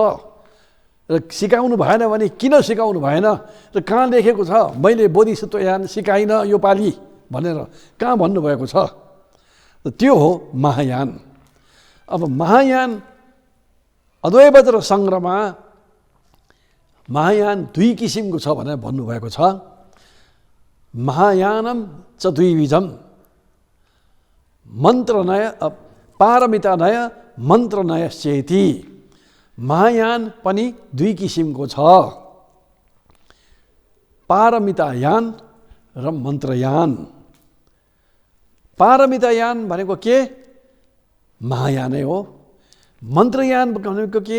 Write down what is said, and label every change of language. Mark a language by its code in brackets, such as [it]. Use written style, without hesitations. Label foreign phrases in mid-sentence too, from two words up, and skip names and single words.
[ne] र सिकाउनु भएन भने किन सिकाउनु भएन, र कहाँ लेखेको छ मैले बोधिसत्वयान सिकाइन यो पालि भनेर कहाँ भन्नुभएको छ? त्यो हो महायान। अब महायान अद्वैत र सङ्ग्रहमा महायान 2 किसिमको छ भनेर भन्नुभएको छ। [sa] महायानम च द्विविधम, मन्त्रनय पारमितानय मन्त्रनयश्चेति। [ne] महायान पनि 2 किसिमको छ, पारमितायान र मन्त्रयान। पारमितायान भनेको के? महायानै हो। मन्त्रयान भनेको के?